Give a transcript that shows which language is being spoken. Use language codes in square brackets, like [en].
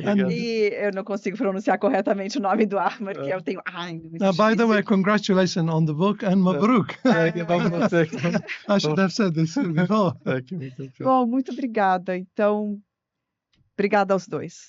[pt] E eu não consigo pronunciar corretamente o nome do Ahmad, que eu tenho... [en] by the way, congratulations on the book and Mabruk. I should have said this before. [pt] Bom, muito obrigada. Então, obrigada aos dois.